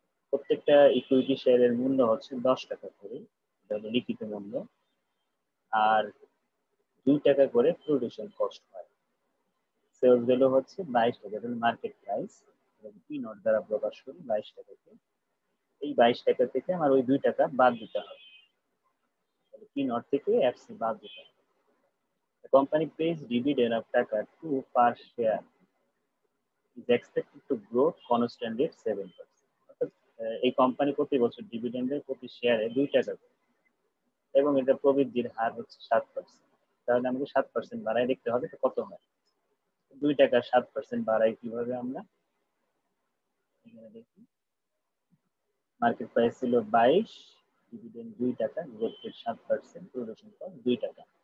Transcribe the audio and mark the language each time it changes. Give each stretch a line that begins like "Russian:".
Bangla: প্রত্যেকটা ইকুইটি শেয়ারের মূল্য হচ্ছে 10 টাকা করে, লিখিত মূল্য, আর 2 টাকা করে প্রোডাকশন কস্ট হয়। সেলস ভ্যালু হচ্ছে 22 টাকা, মার্কেট প্রাইস পি নোট দ্বারা প্রকাশ করি 22 টাকাকে। এই 22 টাকা থেকে আমার ওই 2 টাকা বাদ দিতে হবে, পি নোট থেকে এফসি বাদ দিতে হবে।
English: The company pays dividend of টাকা 2 per share is expected to grow constantly at 7%.
Bangla: অর্থাৎ এই কোম্পানি প্রতি বছর ডিভিডেন্ডের প্রতি শেয়ারে 2 টাকা করে, এবং এটা প্রবৃদ্ধির হার হচ্ছে 7%। তাহলে আমাকে 7% বাড়ায় দেখতে হবে কত হয়। 2 টাকা 7% বাড়াই কিভাবে আমরা? এখানে দেখি মার্কেট প্রাইস ছিল 22, ডিভিডেন্ড 2 টাকা, গ্রোথ রেট 7%, প্রোডাকশন কস্ট 2 টাকা।